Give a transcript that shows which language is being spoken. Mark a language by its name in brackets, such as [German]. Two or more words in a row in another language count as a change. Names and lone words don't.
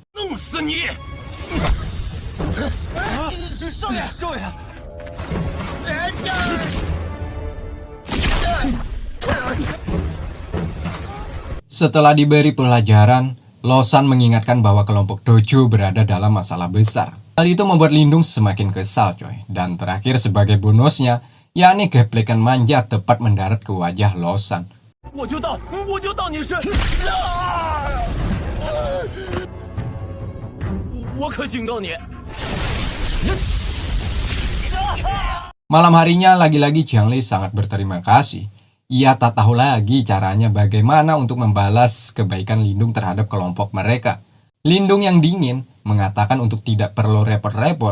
[Indonesian] Setelah diberi pelajaran, Losan mengingatkan bahwa kelompok Doju berada dalam masalah besar. Hal itu membuat Lindung semakin kesal coy. Dan terakhir sebagai bonusnya, yakni geplekan manja tepat mendarat ke wajah Losan. [Chinese] 我就到你是，我可警告你。 [Indonesian] Malam harinya lagi-lagi Jiangli sangat berterima kasih. Ia tak tahu lagi caranya bagaimana untuk membalas kebaikan Lindung terhadap kelompok mereka. Lindung yang dingin mengatakan untuk tidak perlu repot-repot.